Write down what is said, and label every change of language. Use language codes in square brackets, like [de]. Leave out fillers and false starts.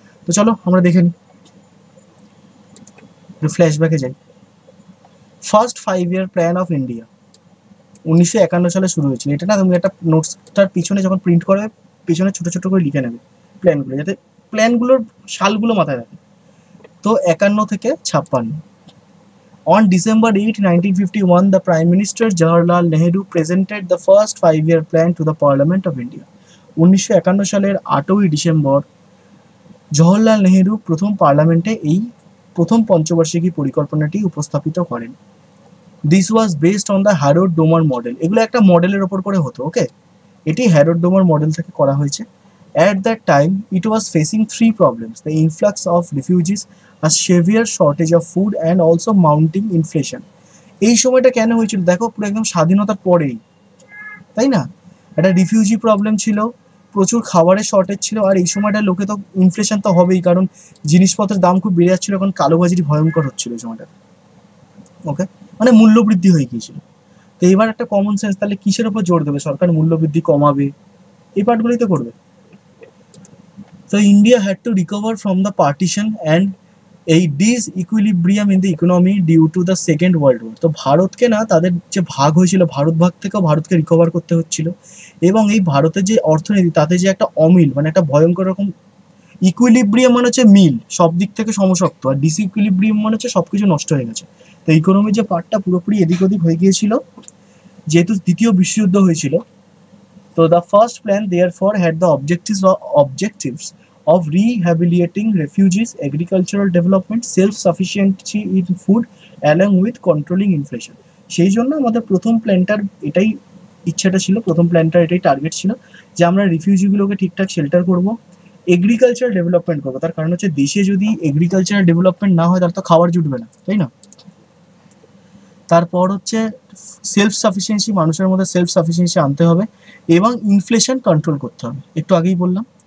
[bn] তো চলো আমরা দেখে নিই, একটু ফ্ল্যাশব্যাকে যাই। First 5 year plan of India 1951 সালে শুরু হয়েছিল। এটা না তুমি একটা নোটসটার পিছনে যখন প্রিন্ট করবে পিছনে ছোট ছোট করে লিখে নেবে প্ল্যানগুলো, যাতে প্ল্যানগুলোর সালগুলো মাথায় রাখে। তো 51 থেকে 56। [en] On December 8, 1951, the Prime Minister Jawaharlal Nehru presented the first 5 year plan to the Parliament of India. [bn] 1951 সালের 8ই ডিসেম্বর জওহরলাল নেহেরু প্রথম পার্লামেন্টে এই প্রথম পঞ্চবার্ষিকী পরিকল্পনাটি উপস্থাপিত করেন। [en] This was based on the Harrod Domar model. [bn] এগুলো একটা মডেলের ওপর করে হতো। ওকে, এটি হ্যারোড ডোমার মডেল থেকে করা হয়েছে। [en] At that time, it was facing 3 problems: the influx of refugees, a severe shortage of food, and also mounting inflation. [bn] এই সময়টা কেন হয়েছিল দেখো, পুরো একদম স্বাধীনতার পরেই, তাই না? একটা রিফিউজি প্রবলেম ছিল, প্রচুর খাবারের শর্টেজ ছিল, আর এই সময়টা লোকে তো ইনফ্লেশন তো হবেই, কারণ জিনিসপত্রের দাম খুব বেড়ে যাচ্ছিল, এখন কালোবাজারি ভয়ঙ্কর হচ্ছিল এই সময়টা। ওকে, মানে মূল্যবৃদ্ধি হয়ে গিয়েছিল। তো এবার একটা কমন সেন্স, তাহলে কিসের উপর জোর দেবে সরকার? মূল্যবৃদ্ধি কমাবে, এই পার্টগুলোই তো করবে। [en] So India had to recover from the partition and a disequilibrium in the economy due to the Second World War. [bn] তো ভারতকে না, তাদের যে ভাগ হয়েছিল ভারত ভাগ থেকেও ভারতকে রিকভার করতে হচ্ছিল, এবং এই ভারতের যে অর্থনীতি তাতে যে একটা অমিল, মানে একটা ভয়ঙ্কর রকম, ইকুইলিব্রিয়াম মানে হচ্ছে মিল, সব দিক থেকে সমশক্ত, আর ডিসইকুইলিব্রিয়াম মানে হচ্ছে সবকিছু নষ্ট হয়ে গেছে। তো ইকোনমির যে পার্টটা পুরোপুরি এদিক ওদিক হয়ে গিয়েছিল, যেহেতু দ্বিতীয় বিশ্বযুদ্ধ হয়েছিল। [en] So the first plan therefore had the objectives of rehabilitating refugees, agricultural development, self-sufficiency in food, along with controlling inflation. [bn] সেই জন্য আমাদের প্রথম প্ল্যানটার এটাই ইচ্ছাটা ছিল, প্রথম প্ল্যানটার এটাই টার্গেট ছিল যে আমরা রিফিউজিগুলোকে ঠিকঠাক শেল্টার করব, এগ্রিকালচার ডেভেলপমেন্ট করবো। তার কারণ হচ্ছে দেশে যদি এগ্রিকালচারাল ডেভেলপমেন্ট না হয় তাহলে তো খাবার জুটবে না, তাই না? তারপর হচ্ছে সেলফ সাফিসিয়েন্সি, মানুষের মধ্যে সেলফ সাফিসিয়েন্সি আনতে হবে, এবং ইনফ্লেশন কন্ট্রোল করতে হবে, একটু আগেই বললাম।